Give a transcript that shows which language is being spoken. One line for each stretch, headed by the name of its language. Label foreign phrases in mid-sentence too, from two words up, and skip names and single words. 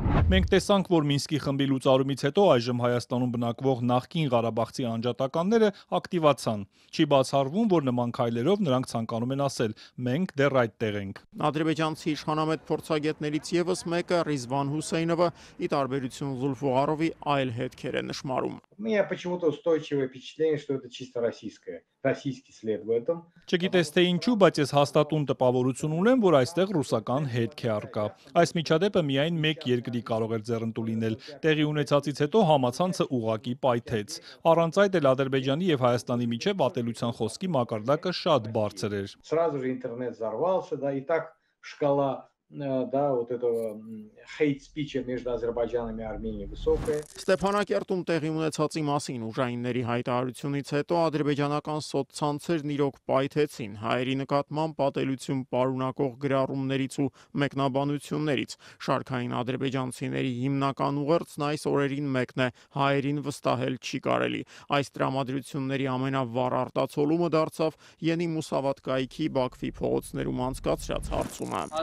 Armenian: Մենք տեսանք, որ Մինսկի խմբի լուծարումից հետո այժմ Հայաստանում բնակվող նախկին Ղարաբաղցի անջատականները ակտիվացան։ Չի բացառվում, որ նման քայլերով նրանք ցանկանում են ասել. մենք դեռ այդտեղ ենք։ Ադրբեջանցի իշխանամետ փորձագետներից եւս մեկը Ռիզվան Հուսեյնովը ի տարբերություն Զուլֆուղարովի այլ հետքեր է նշмарում։
Russian: У меня почему-то устойчивое впечатление, что это чисто российское. Российский след в этом.
Armenian: Չգիտես թե ինչու, բայց ես հաստատուն տպավորություն ունեմ, որ այստեղ ռուսական հետք է առկա։ Այս միջադեպը միայն մեկ երկրի կարող էր ձեռնտու լինել։ Տեղի ունեցածից հետո համացանցը ուղղակի պայթեց։ Առանց այդ էլ Ադրբեջանի եւ Հայաստանի միջև ատելության խոսքի մակարդակը շատ բարձր էր։
Russian: Сразу же интернет взорвался, да, и так шкала да, вот этого
English: hate speech
Russian: между Азербайджаном и Арменией высокая.
Armenian: Ստեփանակերտում տեղի ունեցածի մասին ուժայինների հայտարարությունից հետո ադրբեջանական սոցցանցերն իրոք պայթեցին հայերի նկատմամբ պատելություն պարունակող գրառումներից ու մեկնաբանություններից։ Շարքային ադրբեջանցիների հիմնական ուղերձն այս օրերին մեկն է՝ հայերին վստահել չի կարելի։ Այս տրամադրությունների ամենավառ արտացոլումը դարձավ Յենի Մուսավատ կայքի Բաքվի փողոցներում անցկացրած հարցումը։